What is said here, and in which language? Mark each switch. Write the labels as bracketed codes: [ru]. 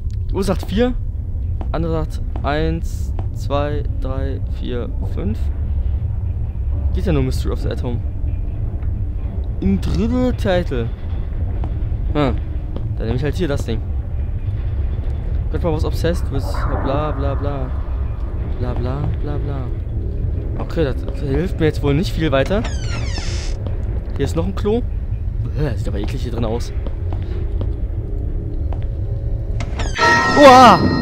[de] Die Uhr sagt 4. Andere sagt 1, 2, 3, 4, 5. Geht ja nur Mystery of the Atom. Im dritten Titel. Dann nehme ich halt hier das Ding. [en] Grandpa was obsessed with bla bla bla. Bla bla bla bla. [de] Okay, das hilft mir jetzt wohl nicht viel weiter. Hier ist noch ein Klo. Sieht aber eklig hier drin aus. Uah!